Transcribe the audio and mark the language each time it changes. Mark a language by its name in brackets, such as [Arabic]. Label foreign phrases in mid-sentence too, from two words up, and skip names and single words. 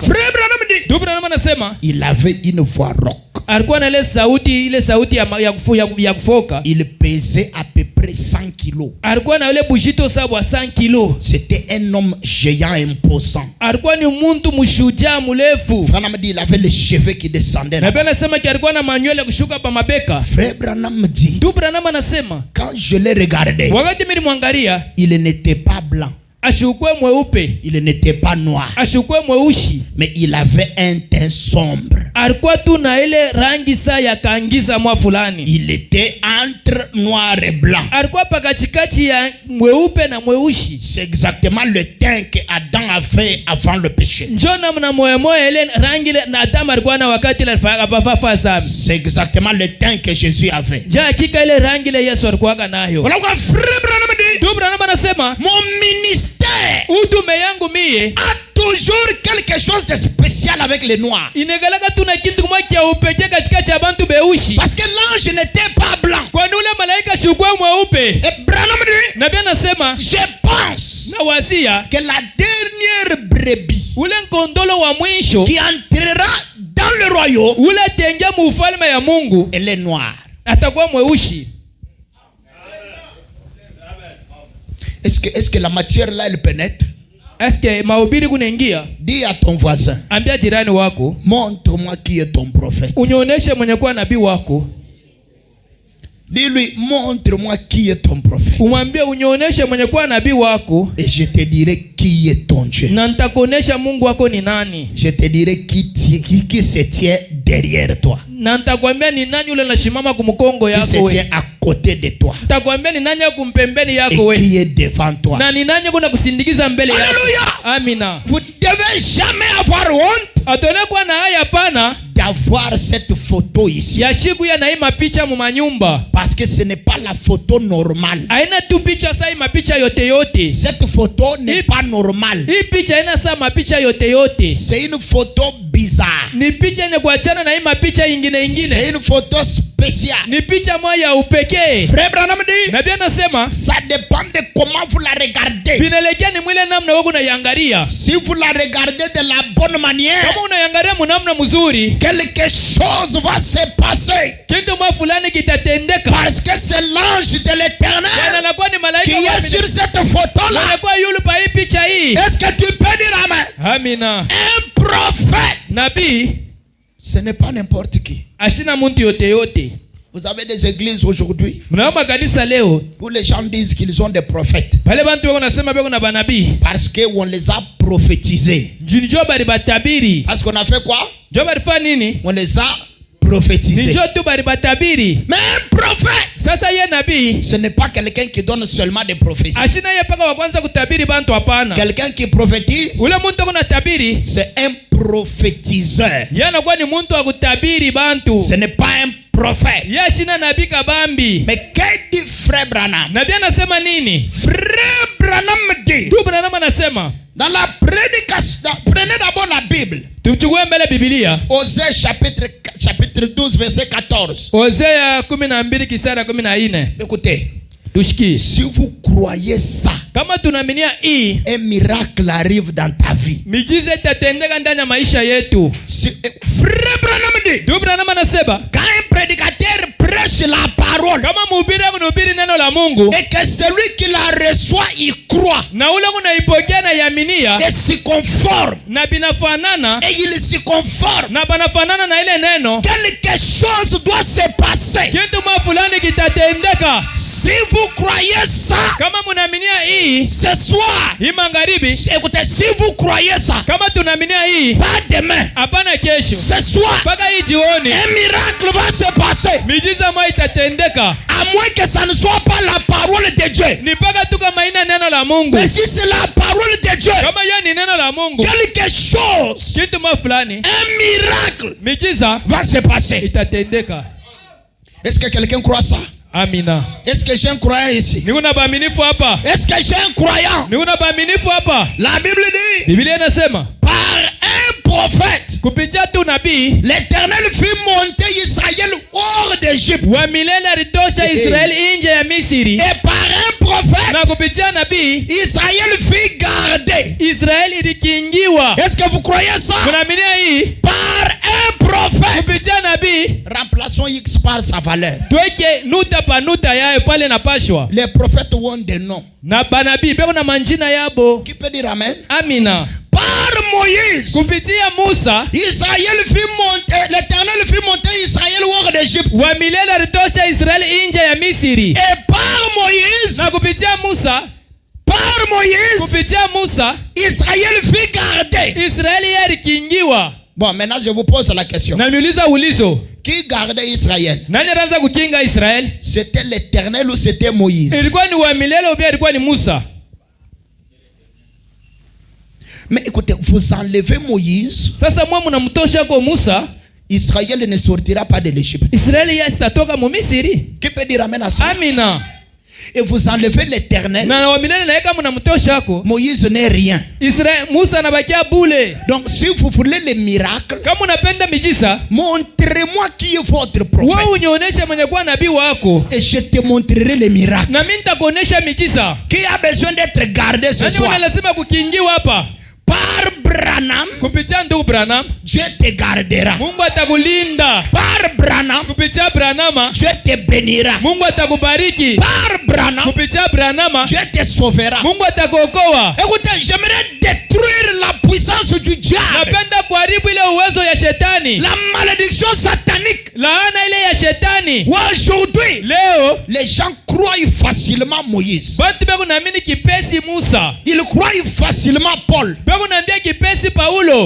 [French] Frère Branham dit, [Swahili] Ndugu Branham anasema [French] il avait une voix rauque. [Swahili] alikuwa na ile sauti ya kufoka. [French] Il pesait à peu près 100 kilos. [Swahili] Alikuwa na ile bujito sawa 100 kilo. [French] C'était un homme géant imposant. [Swahili] Alikuwa ni muntu mshujaa mrefu. [French] Branham dit, il avait les cheveux qui descendaient. [Swahili] Na Biblia inasema alikuwa na manywele kushuka pa mabeka. [French] Frère Branham dit, [Swahili] Ndugu Branham anasema [French] quand je l'ai regardé, [Swahili] wakati mimi nimwangalia, [French] il n'était pas blanc, [Swahili] ashukwe mweupe, [French] il n'était pas noir, [Swahili] ashukwe mweushi, [French] mais il avait un teint sombre. [Swahili] alikuwa tu na ile rangi saa ya kaangiza mwa fulani. [French] Il était entre noir et blanc. [Swahili] Alikuwa pakachikati ya mweupe na mweushi. [French] C'est exactement le teint que Adam avait avant le péché. [Swahili] Njoo namna moyo ile rangi ile na Adamu alikuwa na wakati ile afafa zambi. [French] C'est exactement le teint que Jésus avait. [Swahili] Ja hakika ile rangi ile Yesu alikuwa nayo. [French] Voilà pourquoi frère Branham dit, [Swahili] Ndugu Branham anasema [French] mon ministère [Swahili] utume yangu mie [French] a toujours quelque chose de spécial avec les noirs. [Swahili] inegalaka tu na kitu kimoja cha upekee katika cha bantu beushi. [French] Parce que l'ange n'était pas blanc. [Swahili] Kwani ule malaika shukwa mweupe. [French] Et Branham dit, [Swahili] Na pia nasema [French] je pense [Swahili] na wazia [French] que la dernière brebis [Swahili] ule nkondolo wa mwisho [French] qui entrera dans le royaume, [Swahili] ule tengia mu ufalme ya Mungu [French] elle est noire. [Swahili] atakuwa mweushi. [French] Est-ce que la matière là elle pénètre? [Swahili] Eske mahubiri kunaingia? [French] Dis à ton voisin, [Swahili] Ambia jirani wako, [French] montre-moi qui est ton prophète. [Swahili] unionyeshe mwenye kuwa nabii wako. [French] Dis-lui, montre-moi qui est ton prophète. [Swahili] Umwambie unionyeshe mwenye kuwa nabii wako, [French] Et je te dirai qui est ton Dieu. [Swahili] na nitakuonesha Mungu wako ni nani. [French] Je te dirai qui se tient derrière toi, [Swahili] Na nitakwambia ni nani ule anashimama kumkongo [French] qui [Swahili] yako [French] se [Swahili] we. [French] tient à côté de toi [Swahili] Nitakwambia ni nani kumpembeni [French] et [Swahili] yako we. [French] qui est devant toi. [Swahili] Na ni nani kuna kusindikiza mbele yako. [French] Alléluia. [Swahili] Amina. [French] Vous devez jamais avoir honte [Swahili] Atone kwa na haya pana [French] d'avoir cette photo ici. [Swahili] ya shiku ya naima picha mu manyumba. [French] Parce que ce n'est pas la photo normale. [Swahili] Haina tu picha sai mapicha yote yote. [French] Cette photo n'est pas normale. [Swahili] Hii picha haina saa mapicha yote yote. [French] C'est une photo bizarre. [Swahili] Ni picha yenye kuachana na hii mapicha ingine ingine. [French] C'est une photo spéciale. [Swahili] Ni picha moja ya upekee. [French] Frère Branham dit, [Swahili] Na pia nasema [French] ça dépend de comment vous la regardez. [Swahili] binelekea ni mwile namna wewe unaiangalia. [French] Si vous la regardez de la bonne manière, [Swahili] Kama unaiangalia mnamna mzuri, [French] quelque chose va se passer. [Swahili] kitu mwa fulani kitatendeka. [French] Parce que c'est l'ange de [Swahili] Bwana [French] l'éternel [Swahili] anakuwa ni malaika [French] qui est sur cette photo-là. [Swahili] anakuwa yule pa hii picha hii. [French] Est-ce que tu peux dire amen? [Swahili] Amina. [French] Un prophète, [Swahili] Nabii [French] ce n'est pas n'importe qui. [Swahili] ashina muntu yote yote. [French] Vous avez des églises aujourd'hui [Swahili] Mnaomba kanisa leo [French] où les gens disent qu'ils ont des prophètes [Swahili] pale bantu wako nasema beko na banabii. [French] parce qu'on les a prophétisés. [Swahili] Njoo bali batabiri. [French] Parce qu'on a fait quoi? [Swahili] Njoo bali fa nini? [French] On les a prophétisés. [Swahili] Njoo tu bali batabiri. [French] Mais un prophète, [Swahili] Sasa ye nabii [French] ce n'est pas quelqu'un qui donne seulement des prophéties. [Swahili] ashina ye paka wa kwanza kutabiri bantu hapana. [French] Quelqu'un qui prophétise, [Swahili] Ule muntu kuna tabiri, [French] c'est un prophétiseur. [Swahili] ye anakuwa ni muntu wa kutabiri bantu. [French] Ce n'est pas un prophète. [Swahili] Ye ashina nabii kabambi. [French] Mais qu'est-ce dit frère Branham? [Swahili] Nabii anasema nini? [French] Frère Branham dit, [Swahili] Tu Branham anasema, [French] dans la prédication, prenez d'abord la Bible. [Swahili] tuchukue mbele Biblia. [French] Osée chapitre 12 verset 14. [Swahili] Hosea 12 kisara 14. [French] Écoutez, [Swahili] Tushiki. [French] si vous croyez ça, [Swahili] Kama tunaaminia hii, [French] un miracle arrive dans ta vie. [Swahili] miujiza itatendeka ndani ya maisha yetu. [French] Frère Branham dit, [Swahili] Tu Branham anasema, [French] quand un prédicateur prêche la parole [Swahili] kama mhubiri anahubiri neno la Mungu [French] et que celui qui la reçoit y croit [Swahili] na ule unaipokea na yaminia [French] et s'y conforme, [Swahili] na binafanana [French] et il s'y conforme, [Swahili] na banafanana na ile neno, [French] quelque chose doit se passer. [Swahili] kitu fulani kitatendeka. [French] Si vous croyez ça, [Swahili] Kama mnaaminia hii, [French] ce soir, [Swahili] hii magharibi, [French] écoutez, si vous croyez ça, [Swahili] kama tunaaminia hii, [French] pas demain, [Swahili] hapana kesho, [French] ce soir, [Swahili] mpaka hii jioni, [French] un miracle va se passer. [Swahili] miujiza moja itatendeka. [French] À moins que ça ne soit pas la parole de Dieu. [Swahili] Ni mpaka tu kama ina neno la Mungu. [French] Mais si c'est la parole de Dieu, [Swahili] Kama hiyo ni neno la Mungu, [French] quelque chose, [Swahili] kitu fulani, [French] un miracle [Swahili] miujiza [French] va se passer. [Swahili] itatendeka. [French] Est-ce que quelqu'un croit ça? [Swahili] Amina. [French] Est-ce que j'ai un croyant ici? [Swahili] Nikuna baaminifu hapa? [French] Est-ce que j'ai un croyant? [Swahili] Nikuna baaminifu hapa? [French] La Bible dit, [Swahili] Biblia inasema [French] par un prophète, [Swahili] kupitia tu nabii [French] l'Éternel fit monter Israël hors d'Égypte. [Swahili] wa milele alitosha Israeli nje ya Misri. [French] Et par un prophète, [Swahili] Na kupitia nabii [French] Israël fit garder. [Swahili] Israeli ilikingiwa. [French] Est-ce que vous croyez ça? [Swahili] Mnaaminia hii? [French] Par un prophète. [Swahili] Kupitia nabii [French] Remplaçons X par sa valeur. [Swahili] tweke nuta pa nuta yayo pale napashwa. [French] Les prophètes ont des noms. [Swahili] Na banabii beko na manjina yabo. [French] Qui peut dire amen? [Swahili] Amina. [French] Par Moïse, [Swahili] Kupitia Musa [French] Israël fit monter, l'Éternel fit monter Israël hors d'Égypte. [Swahili] wa milele alitosha Israeli nje ya Misri. [French] Et par Moïse, [Swahili] Na kupitia Musa, kupitia Musa [French] Israël fit garder. [Swahili] Israeli yalikingiwa. [French] Bon, maintenant je vous pose la question. [Swahili] Na miuliza ulizo, [French] Qui gardait Israël? [Swahili] nani anaanza kukinga Israeli? [French] C'était l'Éternel ou c'était Moïse? [Swahili] Ilikuwa ni wa milele au bien ilikuwa ni Musa? [French] Mais écoutez, vous enlevez Moïse, [Swahili] Sasa mwa mnamtosha kwa Musa, [French] Israël ne sortira pas de l'Égypte. [Swahili] Israeli yasitatoka mu Misri. [French] Qui peut dire amen à ça? [Swahili] Amina. [French] Et vous enlevez l'Éternel, [Swahili] Na wa milele na kama mnamtosha kwa [French] Moïse n'est rien. [Swahili] Israeli, Musa anabakia bule. [French] Donc si vous voulez les miracles, [Swahili] Kama unapenda miujiza, [French] montrez-moi qui est votre prophète. [Swahili] wewe unionyeshe mwenye kuwa nabii wako. [French] Et je te montrerai les miracles. [Swahili] Na mimi nitakuonesha miujiza. [French] Qui a besoin d'être gardé ce [Swahili] Nani [French] soir? [Swahili] mwenye lazima kukingiwa hapa? [French] Par Branham, [Swahili] Kupitia ndugu Branham, [French] Dieu te gardera. [Swahili] Mungu atakulinda. [French] Par Branham, [Swahili] Kupitia Branhama, [French] Dieu te bénira. [Swahili] Mungu atakubariki. [French] Par Branham, [Swahili] Kupitia Branhama, [French] Dieu te sauvera. [Swahili] Mungu atakuokoa. [French] Écoutez, j'aimerais détruire la puissance du diable, [Swahili] Napenda kuharibu ile uwezo ya shetani, [French] la malédiction satanique. [Swahili] laana ile ya shetani. [French] Aujourd'hui, [Swahili] Leo [French] les gens croient facilement Moïse. [Swahili] bantu beko naamini kipesi Musa, [French] Ils croient facilement Paul. [Swahili] beko naambia kipesi Paulo,